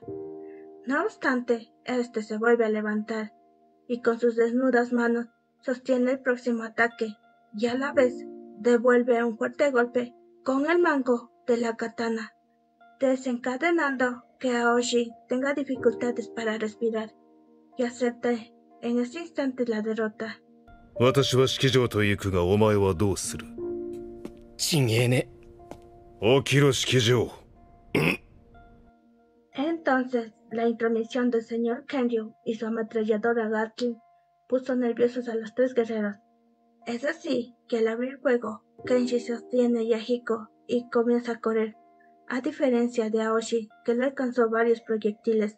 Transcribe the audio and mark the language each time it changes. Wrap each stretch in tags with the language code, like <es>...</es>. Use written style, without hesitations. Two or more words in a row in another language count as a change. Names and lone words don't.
<es>No obstante, este se vuelve a levantar, y con sus desnudas manos sostiene el próximo ataque, y a la vez devuelve un fuerte golpe con el mango de la katana, desencadenando que Aoshi tenga dificultades para respirar, y acepte en ese instante la derrota.</es> <ja>私は式場と行くがお前はどうする？ちげえね。起きろ式場。</ja> <es>Entonces, la intromisión del señor Kenryu y su ametralladora Gatling puso nerviosos a los tres guerreros. Es así que al abrir fuego Kenji sostiene a Yahiko y comienza a correr, a diferencia de Aoshi, que le alcanzó varios proyectiles.</es>